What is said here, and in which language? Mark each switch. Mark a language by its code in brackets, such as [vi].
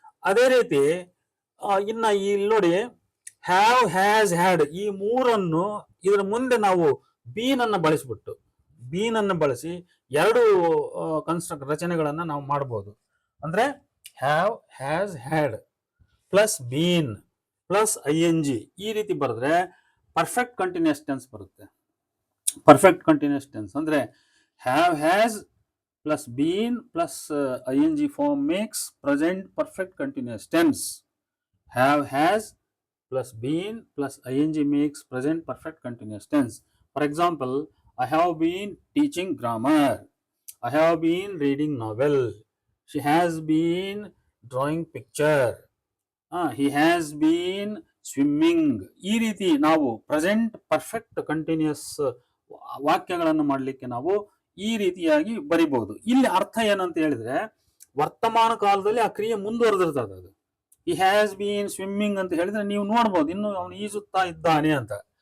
[kn] ಅದೇ ರೀತಿ ಇನ್ನ ಇಲ್ಲಿ ನೋಡಿ, ಹ್ಯಾವ್, ಹ್ಯಾಸ್, ಹ್ಯಾಡ್ ಈ ಮೂರನ್ನು ಇದರ ಮುಂದೆ ನಾವು ಬೀನ್ ಅನ್ನ ಬಳಸಿಬಿಟ್ಟು ಬೀನ್ ಅನ್ನು ಬಳಸಿ ಎರಡು ರಚನೆಗಳನ್ನ ನಾವು ಮಾಡಬಹುದು. ಅಂದ್ರೆ have, has, had plus bean plus ING ಈ ರೀತಿ ಬರೆದ್ರೆ ಪರ್ಫೆಕ್ಟ್ ಕಂಟಿನ್ಯೂಸ್ ಟೆನ್ಸ್ ಬರುತ್ತೆ. [en] Perfect continuous tense ಅಂದ್ರೆ have, has plus been plus ING form makes present perfect continuous tense. Have, has plus been plus ING makes present perfect continuous tense. For example, I have been teaching grammar. I have been reading novel. She has been drawing picture. He has been swimming. [kn] ಈ ರೀತಿ ನಾವು present perfect continuous ವಾಕ್ಯಗಳನ್ನು ಮಾಡಲಿಕ್ಕೆ ನಾವು ಈ ರೀತಿಯಾಗಿ ಬರಿಬಹುದು. ಇಲ್ಲಿ ಅರ್ಥ ಏನಂತ ಹೇಳಿದ್ರೆ, ವರ್ತಮಾನ ಕಾಲದಲ್ಲಿ ಆ ಕ್ರಿಯೆ ಮುಂದುವರೆದಿರ್ತದೆ. ಅದು ಈ [en] has been swimming [kn] ಅಂತ ಹೇಳಿದ್ರೆ ನೀವು ನೋಡ್ಬೋದು ಇನ್ನು ಅವನು ಈಜುತ್ತಾ ಇದ್ದಾನೆ ಅಂತ.